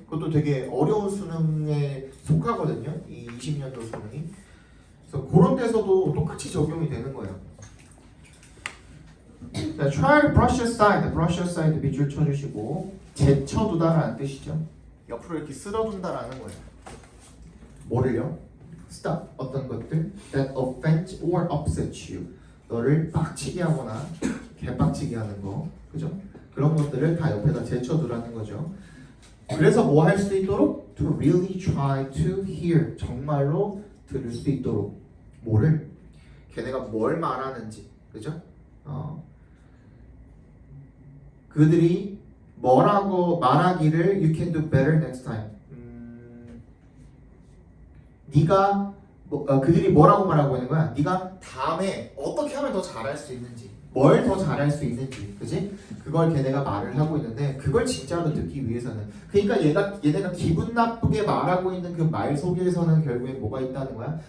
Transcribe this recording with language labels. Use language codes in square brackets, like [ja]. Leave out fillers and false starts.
[ko] 그것도 되게 어려운 수능에 속하거든요. 이 20년도 수능이. 그래서 그런 데서도 똑같이 적용이 되는 거예요. 자, [en] try to brush aside. [ko] brush aside 밑줄 쳐주시고 제쳐두다라는 뜻이죠. 옆으로 이렇게 쓸어둔다라는 거예요. 뭐를요? stop. 어떤 것들 [en] that offend or upset you. [ko] 너를 빡치게 하거나 개빡치게 하는 거. 그죠? 그런 것들을 다 옆에다 제쳐두라는 거죠. 그래서 뭐 할 수 있도록? [en] To really try to hear. [ko] 정말로 들을 수 있도록. 뭐를? 걔네가 뭘 말하는지. 그죠? 그들이 뭐라고 말하기를 [en] You can do better next time. [ko] 네가 그들이 뭐라고 말하고 있는 거야? 네가 다음에 어떻게 하면 더 잘할 수 있는지, 뭘 더 잘할 수 있는지, 그지? 그걸 걔네가 말을 하고 있는데 그걸 진짜로 듣기 위해서는 그러니까 얘네가 기분 나쁘게 말하고 있는 그 말 속에서는 결국에 뭐가 있다는 거야?